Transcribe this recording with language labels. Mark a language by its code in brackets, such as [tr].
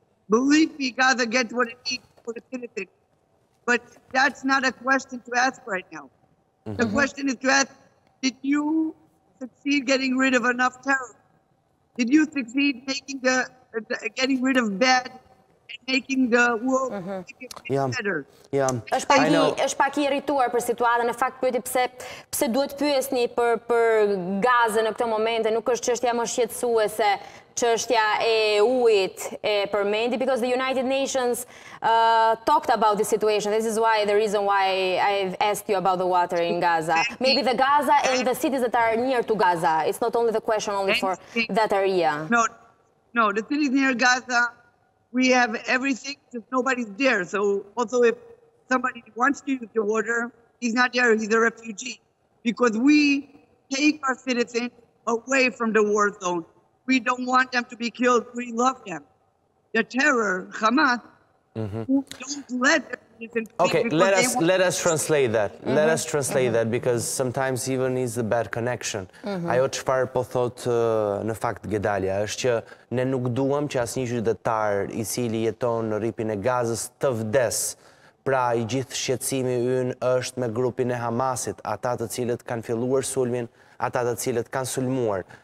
[en] Believe me, Gaza gets what it needs for the citizens. But that's not a question to ask right now. Mm-hmm. The question is to ask, did you succeed getting rid of enough terror? Did you succeed making getting rid of bad and making the world better? [sq] Është pak I irrituar për situatën, në fakt pyeti pse duhet pyesni për Gazën në këtë momente, nuk është çështja më shqetësuese, çështja e ujit e përmendi, [en] because the United Nations talked about the situation. This is why the reason why I've asked you about the water in Gaza. Maybe the Gaza and the cities that are near to Gaza. It's not only the question only for that area. No, the cities near Gaza, we have everything, just nobody's there. So also if somebody wants to use the water, he's not there, he's a refugee. Because we take our citizens away from the war zone. We don't want them to be killed, we love them. The terror, Hamas, who don't let them Okay, let us translate that. Let us translate that, because sometimes even is a bad connection. [sq] Ajo çfarë po thot në fakt Gedalia është që ne nuk duam që asnjë qytetar I cili jeton në rripin e Gazës të vdes. Pra I gjithë shqetësimi ynë është me grupin e Hamasit, ata të cilët kanë filluar sulmin, ata të cilët kanë sulmuar.